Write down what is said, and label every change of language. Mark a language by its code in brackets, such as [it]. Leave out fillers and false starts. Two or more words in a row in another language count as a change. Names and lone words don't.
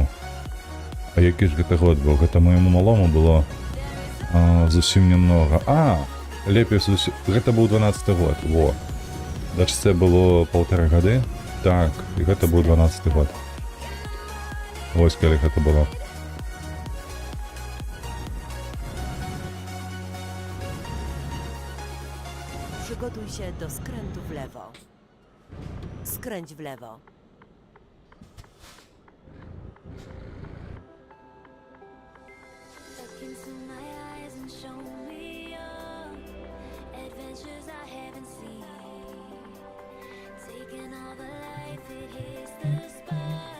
[be] А які ж гэта год быў? Гэта моему малому было зусім немного. Лепей зусім... Гэта быў 12-й год, во. Дачцэ было 1,5 гады, так, і гэта быў 12-й год. Вось калі гэта было. [pl] Przygotuj się do skrętu w lewo. Skręć w lewo. [en] Look into my eyes and show me your adventures I haven't seen. Taking all the life, it hits the spot.